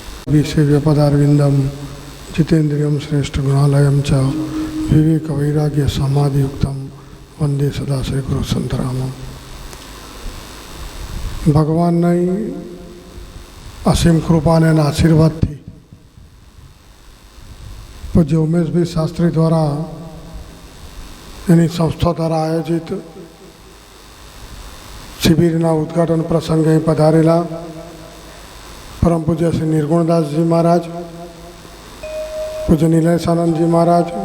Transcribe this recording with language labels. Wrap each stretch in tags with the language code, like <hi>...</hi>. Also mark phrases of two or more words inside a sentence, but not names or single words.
<sa>सेव्यपदारविन्दं जितेन्द्रियं श्रेष्ठगुणालयं च विवेकवैराग्यसमाधियुक्तं वन्दे सदा श्रीगुरुसन्तरामम्।</sa> <gu>ભગવાનની અસીમ કૃપાને અને આશીર્વાદથી પૂજ્ય ઉમેશભાઈ શાસ્ત્રી દ્વારા એની સંસ્થા દ્વારા આયોજિત શિબિરના ઉદ્ઘાટન પ્રસંગે પધારેલા પરમ પૂજ્ય શ્રી નિર્ગુણદાસજી મહારાજ, પૂજ્ય નિલેશાનંદજી મહારાજ,</gu>